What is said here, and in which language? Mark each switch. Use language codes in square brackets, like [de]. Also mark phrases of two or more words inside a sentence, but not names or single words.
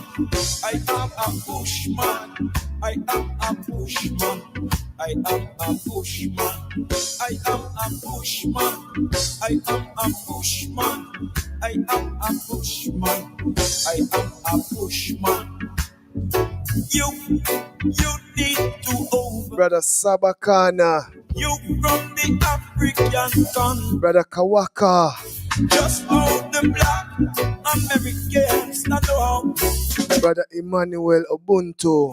[en] I am a pushman. I am a pushman. I am a pushman. I am a pushman. I am a pushman. I am a pushman. I am a pushman. You need to over. Brother Sabakana. You from the African continent. Brother Kawaka. Just how the black Americans stand out. Brother Emmanuel Ubuntu.